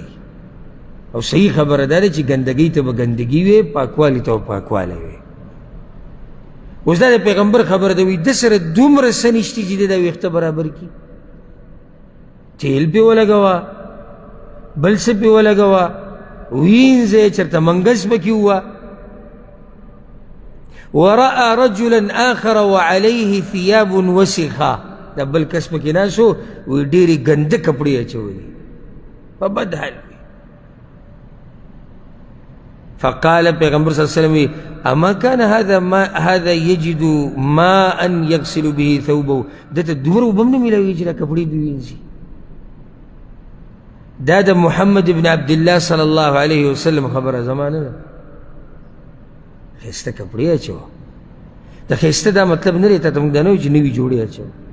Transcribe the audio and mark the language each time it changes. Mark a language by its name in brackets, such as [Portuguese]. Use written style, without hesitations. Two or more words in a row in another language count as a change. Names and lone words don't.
[Pashto] او صحیح خبره دا ده چې ګندګۍ ته به ګندګي وي، پاکوالي ته به پاکوالی وي. اوس دا د پیغمبر خبره ده، وایي ده سره دومره څه نشته چې دی دا ویښته برابر کړي. تیل پې ولګوه، بل څه پې ولګوه، وینځه یې، چېرته منګس پکې ووه. [Arabic] ورأى رجلا آخر وعليه ثياب وسخة. [Pashto] دا بل کس پکې ناست و، وایي ډېرې ګنده کپړې اچولي په بد حال وي. [Arabic] فقال پیغمبر صلی الله علیه وسلم اما كان هذا يجد ماء يغسل به ثوبه. [Pashto] دته دومره اوبه هم نه میلاویږي چې دا کپړې دې وینځي. دا د محمد بن عبدالله صلی الله علیه وسلم خبره زمانه ده. ښایسته کپړې اچوه. د ښایسته دا مطلب نه دی ته موږ دا نه وایو چې نوي جوړې اچوه.